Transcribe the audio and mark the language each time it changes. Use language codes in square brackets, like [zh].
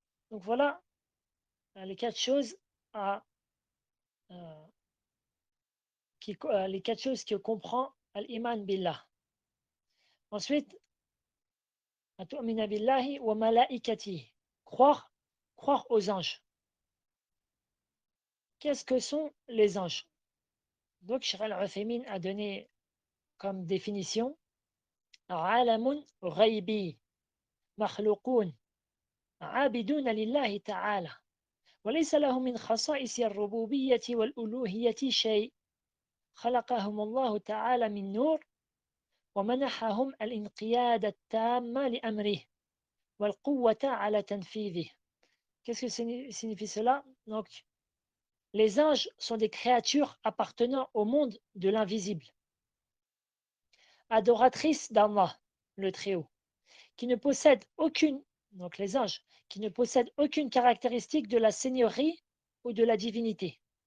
[fr] Donc voilà les 4 choses les 4 choses que comprend al-iman billah. Ensuite, atu'mina billahi wa malaikatihi. Croire aux anges. Qu'est-ce que sont les anges? Donc, Cheikh Al-Uthaymin a donné comme définition [ar] عالم غيبي مخلوقون عابدون لله تعالى وليس له من خصائص الربوبية والألوهية شيء خلقهم الله تعالى من نور ومنحهم الانقياد التام لأمره والقوة على تنفيذه. [fr] Qu'est-ce que signifie cela? Donc, les anges sont des créatures appartenant au monde de l'invisible, adoratrices d'Allah, le Très-Haut, qui ne possèdent donc les anges, qui ne possèdent aucune caractéristique de la seigneurie ou de la divinité.